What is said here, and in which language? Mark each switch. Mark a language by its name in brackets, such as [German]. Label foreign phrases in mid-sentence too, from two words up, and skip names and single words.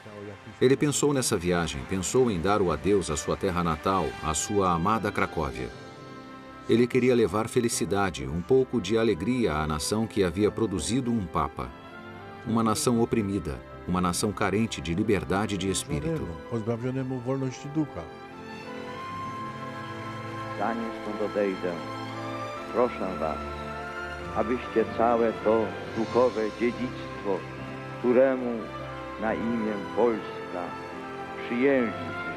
[Portuguese] Ele pensou nessa viagem, pensou em dar o adeus à sua terra natal, à sua amada Cracóvia. Ele queria levar felicidade, um pouco de alegria à nação que havia produzido um Papa. Uma nação oprimida, uma nação carente de liberdade de espírito. [Polish] Zanim stąd odejdę, proszę was, abyście całe to duchowe dziedzictwo, któremu na imię Polska przyjęli z